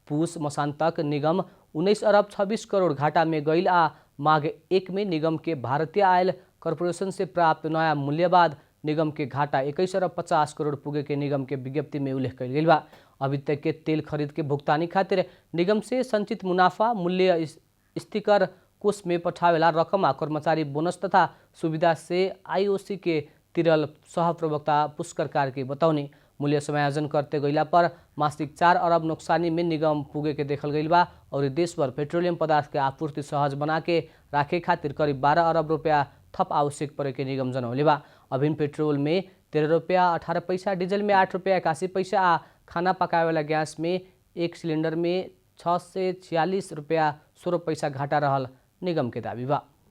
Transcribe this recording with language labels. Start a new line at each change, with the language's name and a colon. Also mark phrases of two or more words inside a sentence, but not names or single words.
Bhojpuri: पुस मसान तक निगम 19 अरब 26 करोड़ घाटा में गईल आ माघ 1 में निगम के भारतीय आयल कॉरपोरेशन से प्राप्त नया मूल्य बाद निगम के घाटा 21 अरब 50 करोड़ पुगे के निगम के विज्ञप्ति में उल्लेख कल गई बा। अभी तक के तेल खरीद के भुगतानी खातिर निगम से संचित मुनाफा मूल्य स्थिकर कोष में पठावेला रकम आ कर्मचारी बोनस तथा सुविधा से आईओसी के तिरल सहप्रवक्ता पुष्कर कार्की बताउने मूल्य समायोजन करते गईला पर मासिक 4 अरब नुकसानी में निगम पुगे के देखल गई बा और देशभर पेट्रोलियम पदार्थ के आपूर्ति सहज बना के राखे खातिर करीब 12 अरब रुपया थप आवश्यक पड़े के निगम जनौले बा। अभिन्न पेट्रोल में 13 रुपया 18 पैसा, डीजल में 8 रुपया 81 पैसा आ खाना पकाए वाला गैस में 1 सिलेंडर में 6 से 46 रुपया 16 पैसा घाटा रहल निगम के दावी बा।